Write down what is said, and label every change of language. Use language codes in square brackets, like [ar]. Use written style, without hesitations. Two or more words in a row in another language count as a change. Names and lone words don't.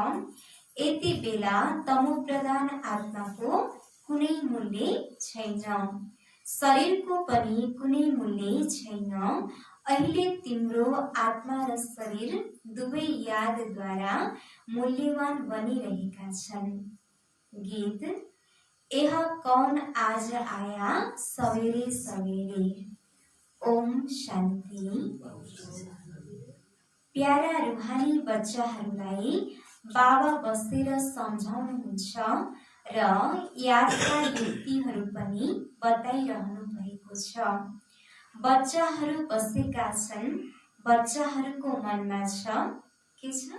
[ne] यति बेला तमो प्रधान आत्माको कुनै मूल्य छैन। शरीरको पनि कुनै मूल्य छैन। अहिले तिम्रो आत्मा र शरीर दुवै यादद्वारा मूल्यवान बनिरहेका छन्। गीत। [hi] यह कौन आज आया सवेरे सवेरे। [ne] ओम शान्ति। प्यारा रुहानी बच्चाहरूलाई बाबा बसेर सम्झाउनुहुन्छ र यादका युक्तिहरू पनि बताइरहनु भएको छ। बच्चाहरू बसेका छन्। बच्चाहरूको मनमा छ के छ?